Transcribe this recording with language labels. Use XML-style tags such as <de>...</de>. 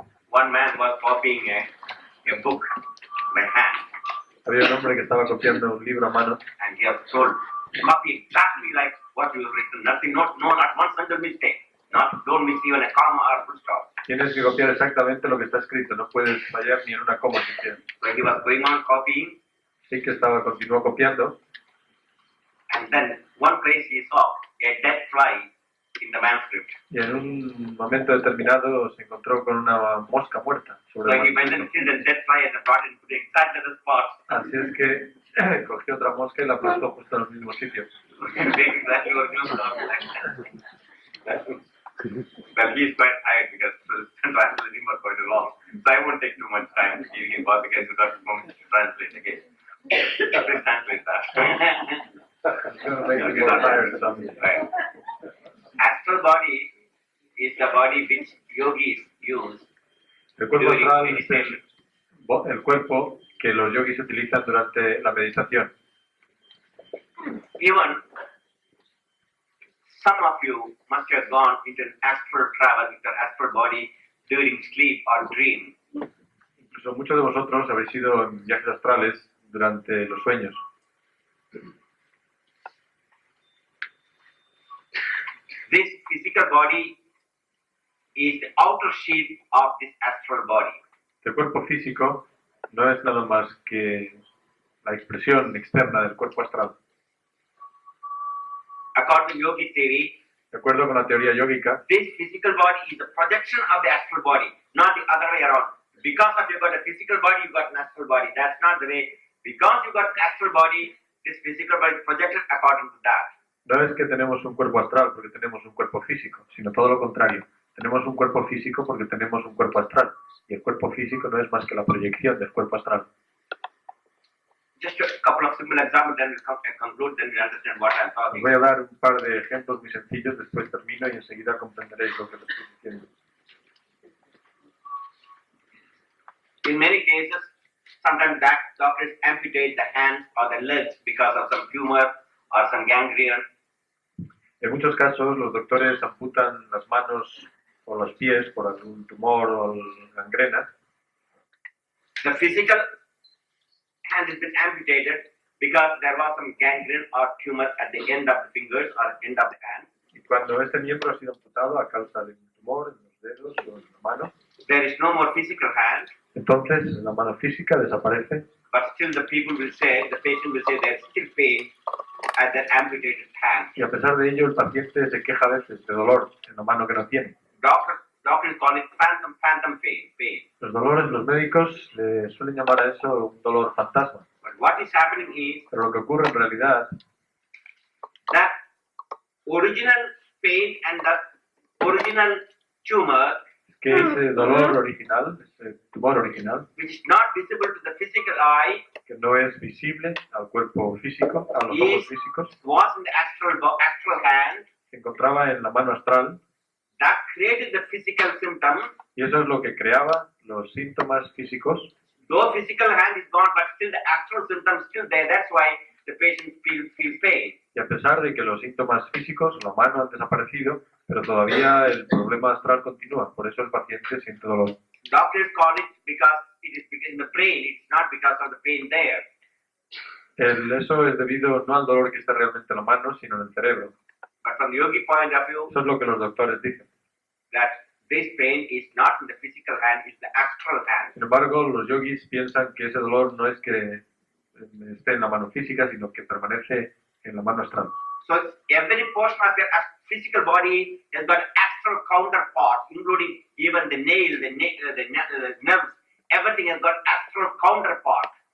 <en>One man was copying a book by hand,</en> <es>Había un hombre que estaba copiando un libro a mano</es> <en>and he has told, copy exactly like what you have written. Nothing, not one single mistake. Don't miss even a comma or full stop.</en> <es>Tienes que copiar exactamente lo que está escrito, no puedes fallar ni en una coma siquiera.</es> <en>So he was going on copying,</en> <es>Sí que continuó copiando,</es> <en>and then one place he saw a dead fly in the manuscript.</en> <es>y en un momento determinado se encontró con una mosca muerta sobre</es> <en>So</en> <es>el</es> <en>he went and</en> <es>manuscrito.</es> <en>killed the dead fly and brought it to the exact other spot.</en> <es>Así es que cogió otra mosca y la aplastó justo en los mismos sitios.</es> <en>Exactly original copy like that. Well, he's quite tired because translating was quite long. So I won't take too much time giving him all because he's got to translate again. Please translate that. It's going to make you more tired someday. Right. Astral body is the body which yogis use</en> <es>El cuerpo</es> <en>during</en> <es>astral es</es> <en>meditation.</en> <es>el cuerpo que los yogis utilizan durante la meditación.</es> <en>Even some of you must have gone into an astral travel with your astral body during sleep or dream.</en> <es>Incluso muchos de vosotros habéis ido en viajes astrales durante los sueños.</es> <en>This physical body is the outer sheath of this astral body.</en> <es>El cuerpo físico no es nada más que la expresión externa del cuerpo astral.</es> <en>According to yogic theory,</en> <es>De acuerdo con la teoría yógica,</es> <en>this physical body is the projection of the astral body, not the other way around. Because of you got a physical body, you got an astral body. That's not the way. Because you got an astral body, this physical body is projected according to that.</en> <es>no es que tenemos un cuerpo astral porque tenemos un cuerpo físico, sino todo lo contrario. Tenemos un cuerpo físico porque tenemos un cuerpo astral. Y el cuerpo físico no es más que la proyección del cuerpo astral.</es> <en>Just a couple of simple examples, then we'll conclude, then we'll understand what I'm</en> <es>Os</es> <en>talking.</en> <es>voy a dar un par de ejemplos muy sencillos, después termino y enseguida comprenderéis lo que les estoy diciendo.</es> <en>In many cases, sometimes doctors amputate the hands or the legs because of some tumor or some gangrene.</en> <es>En muchos casos, los doctores amputan las manos o los pies por algún tumor o gangrena.</es> <en>The physical hand has been amputated because there was some gangrene or tumor at the end of the fingers or end of the hand.</en> <es>Y cuando este miembro ha sido amputado a causa de un tumor en los dedos o en la mano,</es> <en>There is no more physical hand,</en> <es>entonces la mano física desaparece,</es> <en>but still the patient will say there's still pain at that amputated hand.</en> <es>y a pesar de ello el paciente se queja a veces de dolor en la mano que no tiene.</es> <en>Doctors call it phantom pain.</en> <es>Los dolores, los médicos le suelen llamar a eso un dolor fantasma.</es> <en>But what is happening is</en> <es>Pero lo que ocurre en realidad</es> <en>that original pain and the original tumor,</en> <es>es que ese dolor original, ese tumor original,</es> <en>which is not visible to the physical eye,</en> <es>que no es visible al cuerpo físico, a los ojos físicos,</es> <en>was in the astral hand,</en> <es>se encontraba en la mano astral,</es> <en>that created the physical symptom.</en> <es>y eso es lo que creaba los síntomas físicos.</es> <en>Though physical hand is gone, but still the astral symptom is still there. That's why the patient feels pain.</en> <es>Y a pesar de que los síntomas físicos, la mano, han desaparecido, pero todavía el problema astral continúa. Por eso el paciente siente dolor.</es> <en>Doctors call it because it is in the brain. It's not because of the pain there.</en> <es>Eso es debido no al dolor que está realmente en la mano, sino en el cerebro.</es> <en>But from the yogi point of view,</en> <es>Eso es lo que los doctores dicen.</es> <en>that this pain is not in the physical hand, it's the astral hand.</en> <es>Sin embargo, los yogis piensan que ese dolor no es que esté en la mano física, sino que permanece en la mano astral.</es> <en>So every portion of your physical body has got astral counterpart, including even the nail, the nerves. Everything has got astral counterpart.</en>